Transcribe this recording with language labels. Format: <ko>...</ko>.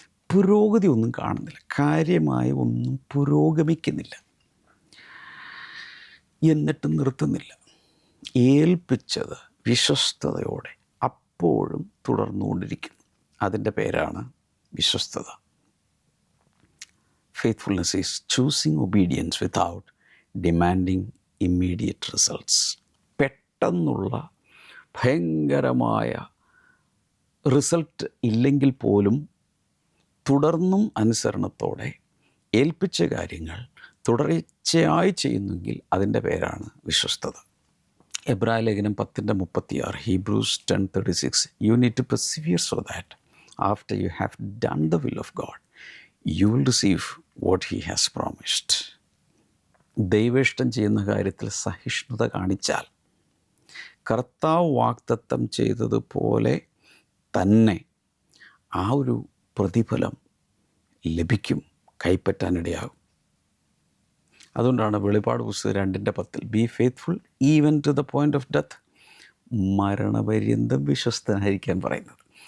<ml>പുരോഗതി ഒന്നും കാണുന്നില്ല, കാര്യമായ ഒന്നും പുരോഗമിക്കുന്നില്ല, എന്നിട്ടും നിർത്തുന്നില്ല. ഏൽപ്പിച്ചത് വിശ്വസ്തയോടെ അപ്പോഴും തുടർന്നുകൊണ്ടിരിക്കുന്നു, അതിൻ്റെ പേരാണ് വിശ്വസ്തത.</ml> <en>Faithfulness is choosing obedience without demanding immediate results.</en> <ml>പെട്ടെന്നുള്ള ഭയങ്കരമായ റിസൾട്ട് ഇല്ലെങ്കിൽ പോലും തുടർന്നും അനുസരണത്തോടെ ഏൽപ്പിച്ച കാര്യങ്ങൾ തുടർച്ചയായി ചെയ്യുന്നെങ്കിൽ അതിൻ്റെ പേരാണ് വിശ്വസ്തത. എബ്രായ ലേഖനം 10:36,</ml> <en>Hebrews 10:36, you need to persevere so that after you have done the will of God, you will receive what He has promised.</en> <ml>ദൈവേഷ്ടം ചെയ്യുന്ന കാര്യത്തിൽ സഹിഷ്ണുത കാണിച്ചാൽ കർത്താവ് വാഗ്ദത്തം ചെയ്തതുപോലെ തന്നെ ആ ഒരു പ്രതിഫലം ലഭിക്കും, കൈപ്പറ്റാനിടയാകും. അതുകൊണ്ടാണ് വെളിപ്പാട് പുസ്തകം 2:10</ml> <en>be faithful even to the point of death,</en> <ml>മരണപര്യന്തം വിശ്വസ്തനായിരിക്കാൻ പറയുന്നത്.</ml>